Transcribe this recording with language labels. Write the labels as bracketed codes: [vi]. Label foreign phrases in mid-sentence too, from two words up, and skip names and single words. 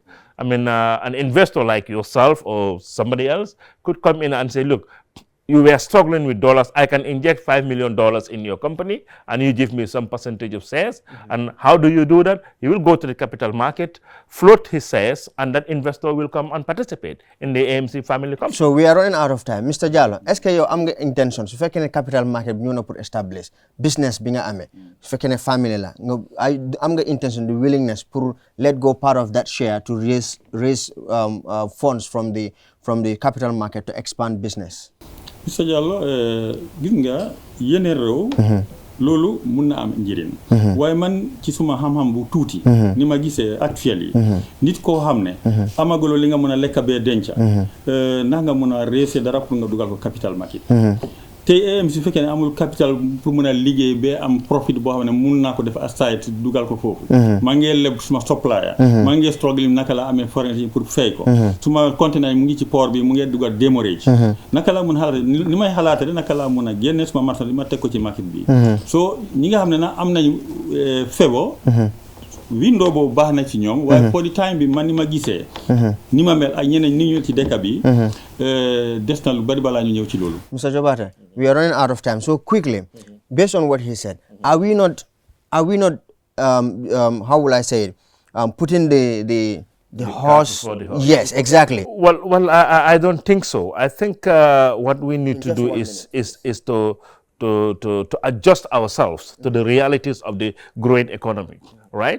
[en] I mean, an investor like yourself or somebody else could come in and say, look, you were struggling with dollars, I can inject $5 million in your company and you give me some percentage of shares. And how do you do that? He will go to the capital market, float his shares, and that investor will come and participate in the AMC family company. So we are running out of time. Mr. [wo] Jallow, [fr] est-ce que [wo] yow am nga intention su fekkee ne [en] capital market [wo] bi ñëw na pour [en] establish business [wo] bi nga amee su fekkee ne family la am nga intention, [en] the willingness [wo] pour [en] let go part of that share to raise funds from the capital market to expand business? Mr. [wo] Diallo gis nga yeneen réew loolu mun na am njëriñ waaye man ci suma xam-xam bu tuuti ni ma gisee actuel yi nit koo xam ne amaguloo li nga mën a lekk bee denca ndax nga mën a reese dara pour nga dugal ko [en] capital market [wo] tey AM su fekkee ne amul capital pour mën a liggéey ba am profit boo xam ne mun naa ko def aside dugal ko foofu maa ngi leb suma supplier maa ngi struggle naka la amee foreign pour fay ko suma conteneur mu ngi ci port bi mu ngi dugal demorage naka la mun a xalaate ni may xalaate de naka la mun a génne suma marchandise ma teg ko ci market bi so ñi nga xam ne na am nañu febo window boobu baax na ci ñoom waaye [en] for the time [wo] bi man ni ma gisee ni ma mel ak ñeneen ni ñu ci dëkk bi des na lu bari balaa ñu ñëw ci loolu. [en] Mr. Jobate, we are running out of time, so quickly, based on what he said, are we not how will I say it, putting the horse before the horse? Yes, exactly. Well, I don't think so. I think what we need to do is to adjust ourselves to the realities of the growing economy, right?